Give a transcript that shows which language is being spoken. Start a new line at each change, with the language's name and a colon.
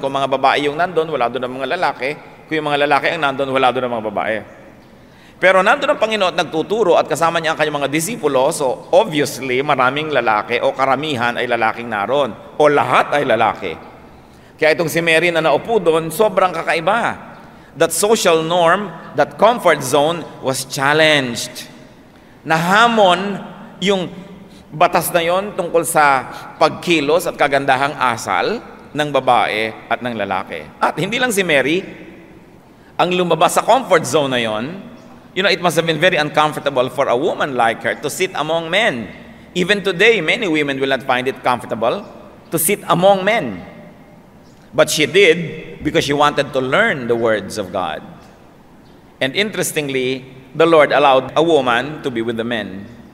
Filipino: Kung mga babae yung nandun, wala doon ang mga lalaki. Kung yung mga lalaki ang nandun, wala doon ang mga babae. Pero nandun ang Panginoon at nagtuturo at kasama niya ang kanyang mga disipulo, so obviously maraming lalaki o karamihan ay lalaking naroon o lahat ay lalaki. Kaya itong si Mary na naupo doon, sobrang kakaiba.
English: That social norm, that comfort zone was challenged.
Filipino: Nahamon yung batas na yon tungkol sa pagkilos at kagandahang asal ng babae at ng lalaki. At hindi lang si Mary ang lumabas sa comfort zone na yon.
English: You know, it must have been very uncomfortable for a woman like her to sit among men. Even today, many women will not find it comfortable to sit among men. But she did because she wanted to learn the words of God. And interestingly, the Lord allowed a woman to be with the men.